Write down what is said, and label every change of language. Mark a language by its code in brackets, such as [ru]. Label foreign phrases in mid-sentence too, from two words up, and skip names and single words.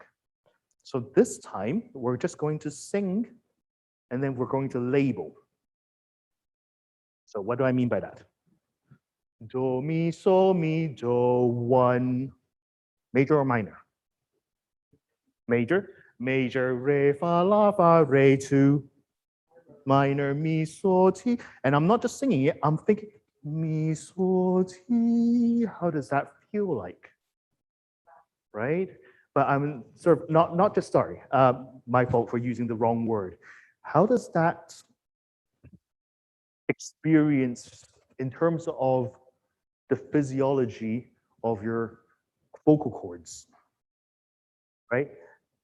[en] So this time we're just going to sing and then we're going to label. So what do I mean by that? Do, mi, so, mi, do, 1. Major or minor? Major. Major, re, fa, la, fa, re, 2. Minor, mi, so, ti. And I'm not just singing it, I'm thinking, mi, so, ti. How does that feel like? Right? But I'm sort of not just sorry, my fault for using the wrong word. How does that experience in terms of the physiology of your vocal cords, right?